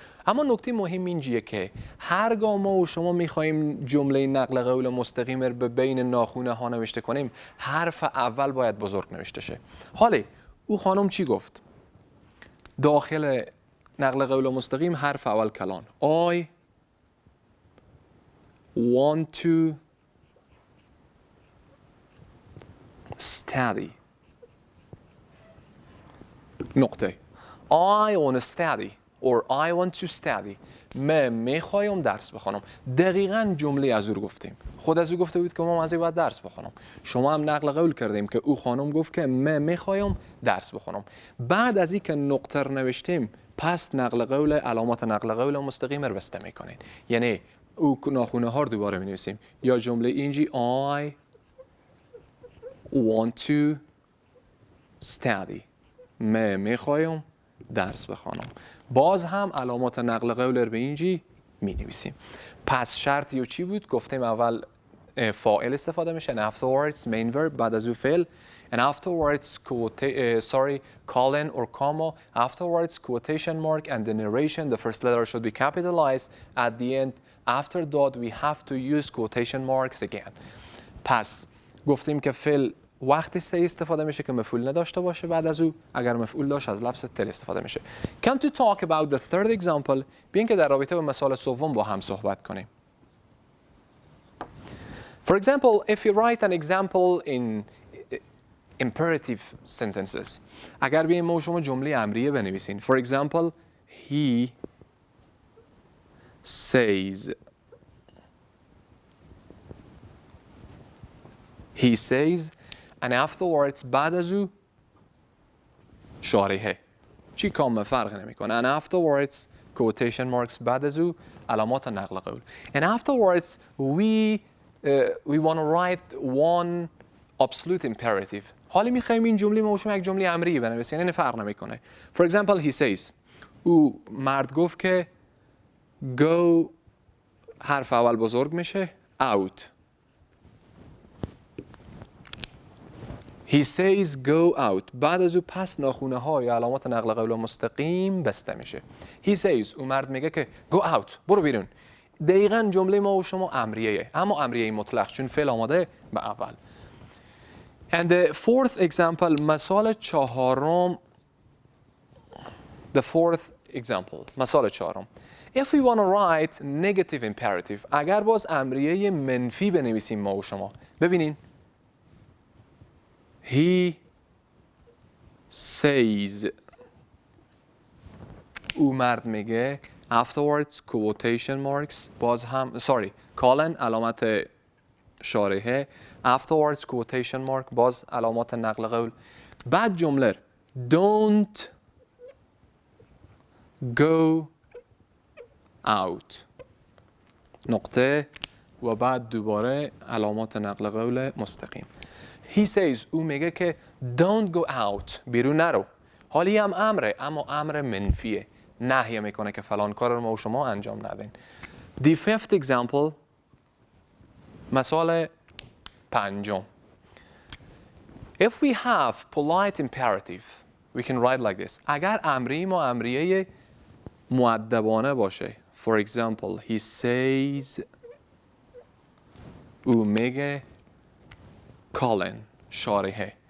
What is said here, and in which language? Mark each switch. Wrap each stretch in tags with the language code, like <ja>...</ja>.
<fa>اما نکته مهم اینجیه که هرگاه ما و شما می‌خوایم جمله نقل قول مستقیم رو به بین ناخونه ها نوشته کنیم حرف اول باید بزرگ نوشته شه. حالا او خانم چی گفت؟ داخل نقل قول مستقیم حرف اول کلان.</fa> <en>I want to study.</en> <fa>نقطه.</fa> <en>I want to study or I want to study.</en> <fa>من میخوایم درس بخونم. دقیقاً جمله از او گفتیم. خود از او گفته بود که ما از این باید درس بخونم. شما هم نقل قول کردیم که او خانم گفت که من میخوایم درس بخونم. بعد از این که نقطه رو نوشتیم پس نقل قول علامات نقل قول مستقیم رو بسته میکنین. یعنی او ناخونه ها رو دوباره می‌نویسیم یا جمله اینجی</fa> <en>I want to study.</en> <fa>من میخوایم درس بخونم. باز هم علامات نقل قول رو به اینجی می‌نویسیم. پس شرطی و چی بود؟ گفتیم اول فاعل استفاده میشه</fa> <en>and afterwards main verb</en> <fa>بعد از او فعل</fa> <en>and afterwards colon or comma, afterwards quotation mark and the narration the first letter should be capitalized. At the end after that we have to use quotation marks again.</en> <fa>پس گفتیم که فعل وقتی say استفاده میشه که مفعول نداشته باشه بعد از او. اگر مفعول داشت از لفظ tell استفاده میشه.</fa> <en>Come to talk about the third example.</en> <fa>بیاین که در رابطه با مثال سوم با هم صحبت کنیم.</fa> <en>For example, if you write an example in imperative sentences.</en> <fa>اگر بیایم ما و شما جمله امریه بنویسین.</fa> <en>For example, he says. He says and afterwards</en> <fa>بعد از او شارحه. چی کام فرق نمیکنه.</fa> <en>And afterwards quotation marks</en> <fa>بعد از او علامات نقل قول.</fa> <en>And afterwards we want to write one absolute imperative.</en> <fa>حالا میخوایم این جمله ما و شما یک جمله امری بنویسیم. یعنی فرق نمیکنه.</fa> <en>For example, he says.</en> <fa>او مرد گفت که go حرف اول بزرگ میشه out.</fa> <en>He says go out.</en> <fa>بعد از او پس ناخونه ها یا علامات نقل قول مستقیم بسته میشه.</fa> <en>He says.</en> <fa>او مرد میگه که</fa> <en>go out.</en> <fa>برو بیرون. دقیقاً جمله ما و شما امریه. اما امریه مطلق چون فعل آماده به اول.</fa> <en>And the fourth example.</en> <fa>مثال چهارم.</fa> <en>The fourth example.</en> <fa>مثال چهارم.</fa> <en>If we want to write negative imperative.</en> <fa>اگر باز امریه منفی بنویسیم ما و شما. ببینین.</fa> <en>He says.</en> <fa>او مرد میگه.</fa> <en>Afterwards quotation marks.</en> <fa>باز هم colon علامت شارحه.</fa> <en>Afterwards quotation mark.</en> <fa>باز علامات نقل قول. بعد جمله</fa> <en>don't go out.</en> <fa>نقطه و بعد دوباره علامات نقل قول مستقیم.</fa> <en>He says.</en> <fa>او میگه که</fa> <en>don't go out.</en> <fa>بیرون نرو. حالی هم امره اما امر منفیه. نهی میکنه که فلان کار رو ما و شما انجام ندین.</fa> <en>The fifth example.</en> <fa>مثال پنجم.</fa> <en>If we have polite imperative we can write like this.</en> <fa>اگر امری ما امریه مؤدبانه باشه.</fa> <en>For example, he says.</en> <fa>او میگه colon شارحه.</fa>